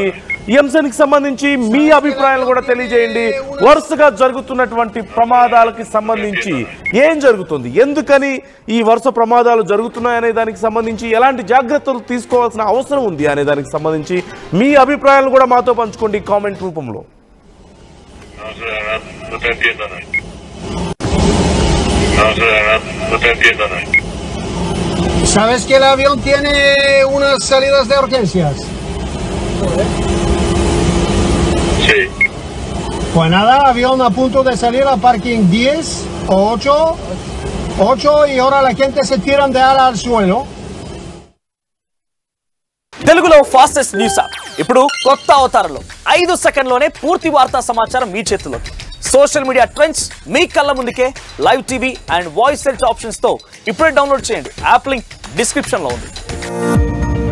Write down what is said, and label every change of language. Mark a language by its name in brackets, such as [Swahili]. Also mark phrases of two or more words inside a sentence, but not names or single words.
[Telugu] ఈ అంశానికి సంబంధించి మీ అభిప్రాయాలు కూడా తెలియజేయండి. వరుసగా జరుగుతున్నటువంటి ప్రమాదాలకి సంబంధించి ఏం జరుగుతుంది, ఎందుకని ఈ వరుస ప్రమాదాలు జరుగుతున్నాయనే దానికి సంబంధించి ఎలాంటి జాగ్రత్తలు తీసుకోవాల్సిన అవసరం ఉంది అనే దానికి సంబంధించి మీ అభిప్రాయాలు కూడా మాతో పంచుకోండి కామెంట్ రూపంలో. [Spanish] ¿Sabes que el avión tiene unas salidas de urgencias? Sí. Pues nada, avión a punto de salir a parking 10 o 8 y ahora la gente se tiran de ala al suelo. [Telugu] తెలుగులో [English] fastest news app [Telugu] ఇప్పుడు కొత్త అవతారంలో 5 సెకండ్లోనే పూర్తి వార్తా సమాచారం మీ చేతిలోకి. [English] social media trends [Telugu] మీ కళ్ళ ముందుకే [English] live TV and voice search options [Telugu] తో ఇప్పుడే డౌన్లోడ్ చేయండి. [English] app link description [Telugu] లో ఉంది.